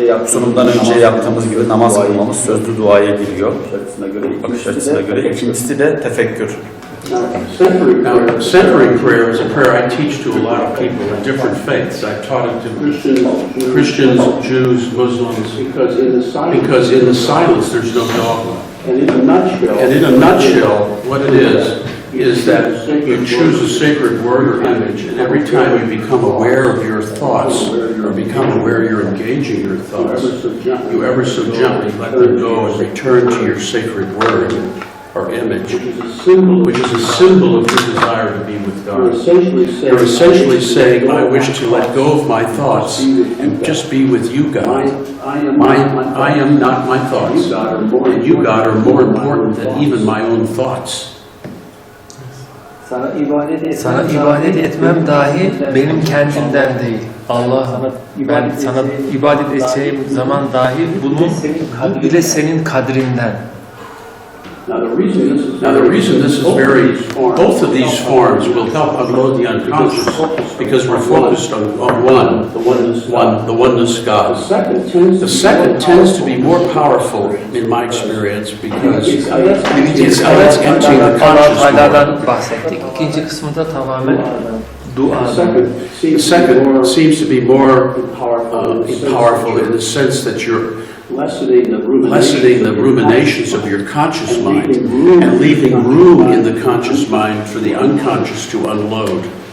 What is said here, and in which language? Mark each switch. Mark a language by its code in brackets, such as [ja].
[tr] Sunumdan önce yaptığımız gibi namaz kılmamız sözlü duaya giriyor. Bakış açısına göre. İkincisi de tefekkür. [en] Now, centering prayer is a prayer I teach to a lot of people in different faiths. I've taught it to Christians, Jews, Muslims, because in the silence there's no dogma. And in a nutshell, what it is that you choose a sacred word or image, and every time you become aware of your thoughts, or become aware you're engaging your thoughts, you ever so gently let them go and return to your sacred word or image, which is a symbol of your desire to be with God. You're essentially saying, I wish to let go of my thoughts and just be with you, God. I am not my thoughts, and you, God, are more important than even my own thoughts. [tr] Sana ibadet etmem dahi benim kendimden değil. Allah'ım, ben sana ibadet edeceğim zaman dahi bu bile senin kadrinden. [en] Now the reason this is very, both of these forms will help unload the unconscious because we're focused on one, the oneness God. The second tends to be more powerful in my experience because that's emptying the conscious more. [tr] Faydadan bahsettik. İkinci kısmında tamamen dua. [en] The second seems to be more powerful in the sense that you're lessening the ruminations of your conscious mind and leaving room in the conscious mind for the unconscious to unload.